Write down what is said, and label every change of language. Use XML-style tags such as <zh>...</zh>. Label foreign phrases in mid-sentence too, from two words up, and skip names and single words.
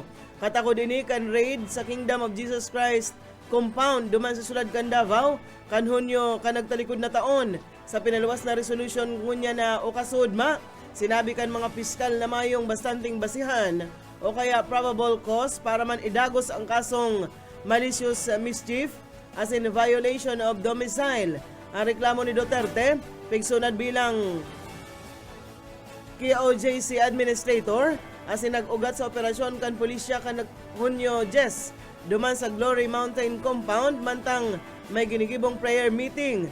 <bik>Katakod ini kan raid sa Kingdom of Jesus Christ compound duman sa sulad kan Davao kan Hunyo kan nagtalikod na taon. Sa pinaluwas na resolution ngunya na okasudma, sinabi kan mga piskal na mayong bastanting basihan o kaya</bik> <en>probable cause</en> <bik>para man idagos ang kasong</bik> <en>malicious mischief</en> <bik>as in</bik> <en>violation of domicile.</en> <bik>Ang reklamo ni Duterte, pigsunad bilang KOJC administrator as in nag-ugat sa operasyon kan pulisya kan Hunyo Jess duman sa Glory Mountain compound mantang may ginigibong</bik> <en>prayer meeting.</en>